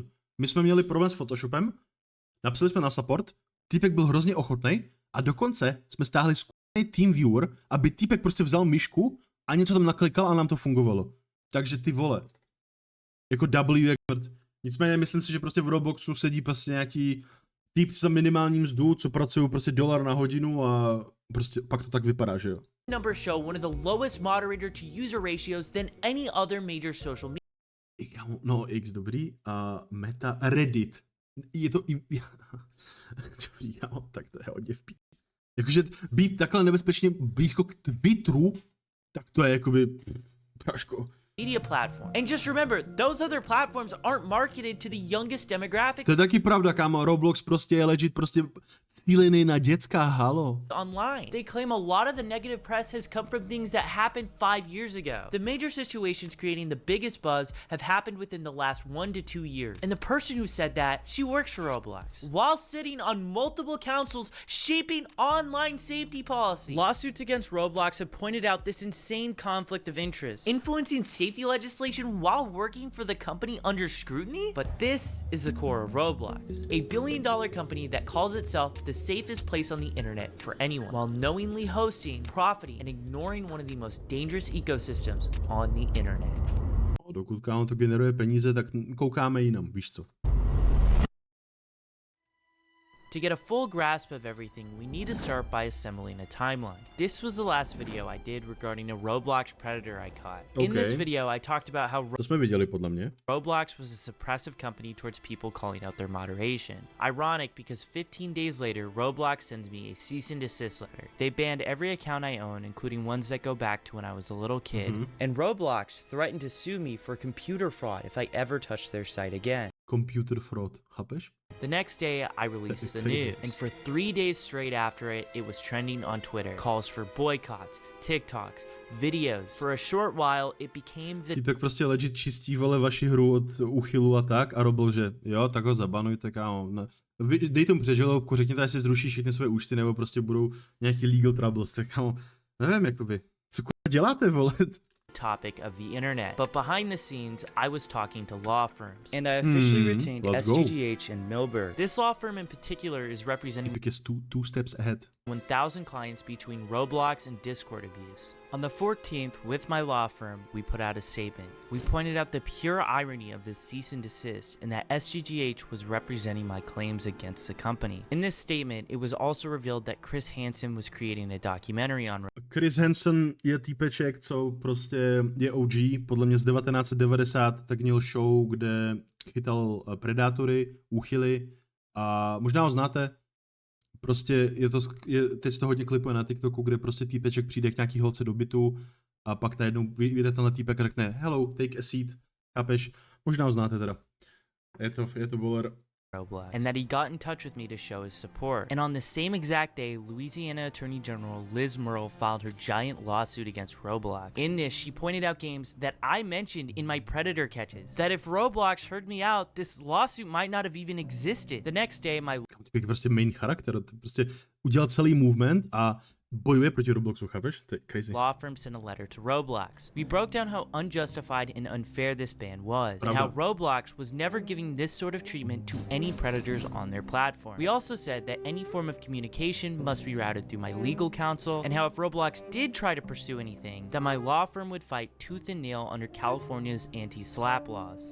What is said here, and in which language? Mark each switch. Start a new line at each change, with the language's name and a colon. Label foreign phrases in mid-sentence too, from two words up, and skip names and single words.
Czech: My jsme měli problém s Photoshopem, napsali jsme na support, týpek byl hrozně ochotný a dokonce jsme stáhli skutečný TeamViewer, aby týpek prostě vzal myšku a něco tam naklikal a nám to fungovalo. Takže ty vole, jako W jak smrt. Nicméně myslím si, že prostě v Robloxu sedí prostě nějaký týpci za minimální mzdu, co pracují prostě $1 na hodinu a prostě pak to tak vypadá, že jo.
English: numbers show one of the lowest moderator to user ratios than any other major social media.
Czech: No, X dobrý. A Meta Reddit. Je to i... Dobrý, kámo, tak to je hodně v pí. Jakože být takhle nebezpečně blízko k Twitteru, tak to je jakoby... Práško.
English: media platform. And just remember, those other platforms aren't marketed to the youngest demographic
Czech: To je taky pravda, kámo, Roblox prostě je legit prostě cílený na dětská, halo.
English: online. They claim a lot of the negative press has come from things that happened 5 years ago. The major situations creating the biggest buzz have happened within the last 1 to 2 years. And the person who said that, she works for Roblox, while sitting on multiple councils shaping online safety policy. Lawsuits against Roblox have pointed out this insane conflict of interest, influencing safety legislation while working for the company under scrutiny. But this is the core of Roblox, a billion-dollar company that calls itself the safest place on the internet for anyone, while knowingly hosting, profiting, and ignoring one of the most dangerous ecosystems on the internet.
Czech: Dokud, kámo, to generuje peníze, tak koukáme jinam, víš co.
English: To get a full grasp of everything, we need to start by assembling a timeline. This was the last video I did regarding a Roblox predator I caught. In this video, I talked about how
Czech: To jsme viděli, podle mě.
English: Roblox was a suppressive company towards people calling out their moderation. Ironic because 15 days later, Roblox sends me a cease and desist letter. They banned every account I own, including ones that go back to when I was a little kid. And Roblox threatened to sue me for computer fraud if I ever touched their site again. Computer fraud, chápeš? The next day, I released the news, and for 3 days straight after it, it was trending on Twitter. Calls for boycotts, TikToks, videos. For a short while, it became the
Czech: Týpek prostě legit čistí, vole, vaši hru od úchylu a tak a Roblox, že jo, tak ho zabanujte, kámo. No. Dej tomu přežalovku, řekněte, jestli zruší všechny své účty, nebo prostě budou nějaký
English: legal troubles,
Czech: tak kámo, nevím, jakoby, co děláte, vole?
English: topic of the internet. But behind the scenes, I was talking to law firms, and I officially retained SGGH and Milberg. This law firm in particular is representing Because two steps ahead. 1,000 clients between Roblox and Discord abuse. On the 14th, with my law firm, we put out a statement. We pointed out the pure irony of this cease and desist and that SGGH was representing my claims against the company. In this statement, it was also revealed that Chris Hansen was creating a documentary on
Czech: Chris Hansen je týpeček, co prostě je OG, podle mě z 1990, tak měl show, kde chytal predátory, úchyly a možná ho znáte. Prostě teď se to hodně klipuje na TikToku, kde prostě týpeček přijde k nějaký holce do bytu a pak najednou vyjde tenhle týpek a řekne
English: hello, take a seat,
Czech: chápeš? Možná ho znáte teda. Je to bowler.
English: Roblox, and that he got in touch with me to show his support. And on the same exact day, Louisiana Attorney General Liz Murrell filed her giant lawsuit against Roblox. In this, she pointed out games that I mentioned in my Predator catches. That if Roblox heard me out, this lawsuit might not have even existed. The next day, my
Czech: Týpek je prostě main charakter, prostě udělal celý movement a bojuje proti Robloxu, chápeš? To je crazy.
English: law firm sent a letter to Roblox. We broke down how unjustified and unfair this ban was, and how Roblox was never giving this sort of treatment to any predators on their platform. We also said that any form of communication must be routed through my legal counsel, and how if Roblox did try to pursue anything, that my law firm would fight tooth and nail under California's anti-SLAPP laws.